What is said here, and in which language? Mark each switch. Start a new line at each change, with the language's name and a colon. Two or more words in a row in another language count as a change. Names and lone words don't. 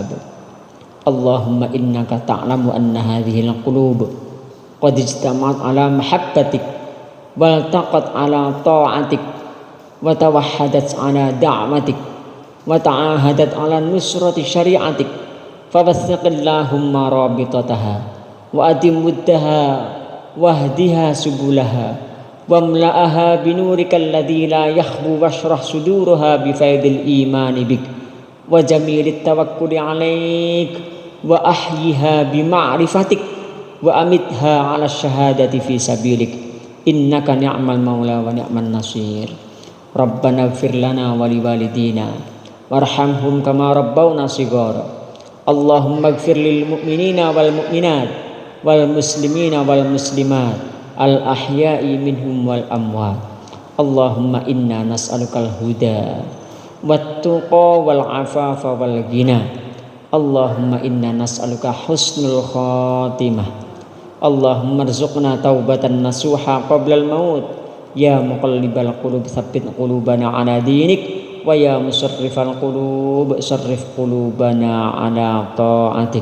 Arabic: اللهم إنك تعلم أن هذه القلوب قد اجتمعت على محبتك والتقت على طاعتك وتوحدت على دعوتك وتعاهدت على نصرة شريعتك فوثق اللهم رابطتها وأدم ودها واهدها سبلها واملأها بنورك الذي لا يخبو واشرح صدورها بفيض الإيمان بك وجميل التوكل عليك وأحيها بمعرفتك وأمتها على الشهادة في سبيلك إنك نعم المولى ونعم النصير. ربنا اغفر لنا ولوالدينا وارحمهم كما ربونا صغارا. اللهم اغفر للمؤمنين والمؤمنات والمسلمين والمسلمات الأحياء منهم والأموات. اللهم إنا نسألك الهدى والتقى والعفاف والغنى. اللهم إنا نسألك حسن الخاتمة. اللهم ارزقنا توبة نصوحا قبل الموت. يا مقلب القلوب ثبت قلوبنا على دينك ويا مصرف القلوب صرف قلوبنا على طاعتك.